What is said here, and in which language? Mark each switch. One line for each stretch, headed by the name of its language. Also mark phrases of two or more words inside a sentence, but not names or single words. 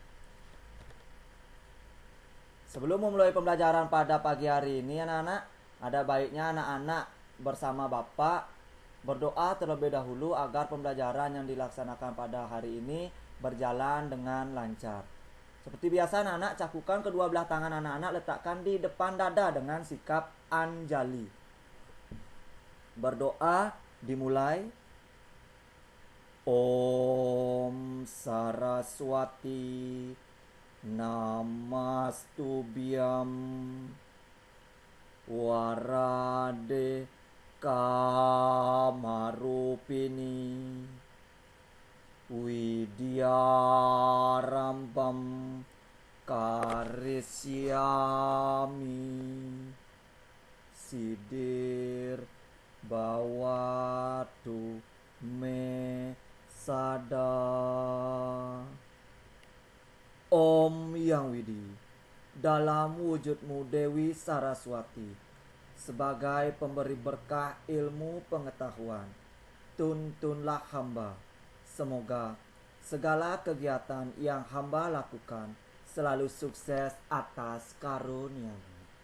Indonesian: Sebelum memulai pembelajaran pada pagi hari ini anak-anak, ada baiknya anak-anak bersama Bapak berdoa terlebih dahulu agar pembelajaran yang dilaksanakan pada hari ini berjalan dengan lancar. Seperti biasa anak-anak, cakukan kedua belah tangan anak-anak, letakkan di depan dada dengan sikap anjali. Berdoa dimulai.
Sanskrit: ॐ सरस्वति नमस्तुभ्यम् वरदे कामरूपिणि विद्यारम्भं करिष्यामि सिद्धिर् भवतु मे सदा.
Indonesian: Om Yang Widi, dalam wujudmu Dewi Saraswati, sebagai pemberi berkah ilmu pengetahuan, tuntunlah hamba. Semoga segala kegiatan yang hamba lakukan selalu sukses atas karunia-Mu.